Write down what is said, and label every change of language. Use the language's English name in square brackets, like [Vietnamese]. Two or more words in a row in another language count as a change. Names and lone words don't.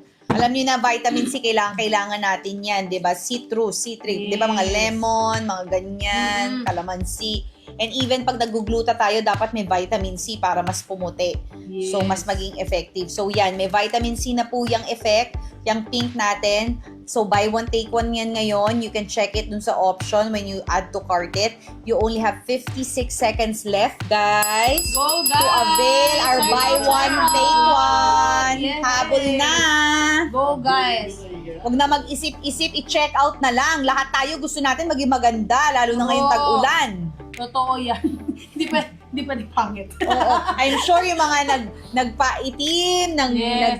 [Filipino] Alam niyo na vitamin C, kailangan natin yan, di ba? Citrus, citric, di ba? Mga [English] Yes. [Filipino] lemon, mga ganyan, calamansi. [English] And even [Filipino] pag nag-gluta tayo, dapat may vitamin C para mas pumuti. [English] Yes. [Filipino] So, mas maging effective. So, yan, may vitamin C na po yung effect, yung pink natin. [English] So, buy one, take one yan ngayon. You can check it [Filipino] dun sa [English] option when you add to cart it. You only have 56 seconds left, guys. Go, guys! To avail our Check buy out, one, check take out. one. Yes. [Filipino] Habol na. [English] Go, guys! [Filipino] Huwag na mag-isip-isip, i-check out na lang. Lahat tayo gusto natin maging maganda, lalo na ngayong Oo. tag-ulan. Totoo yan. Hindi pa pangit. Oo. [English] I'm sure [Filipino] yung mga nagpa-itim, [English] Yes,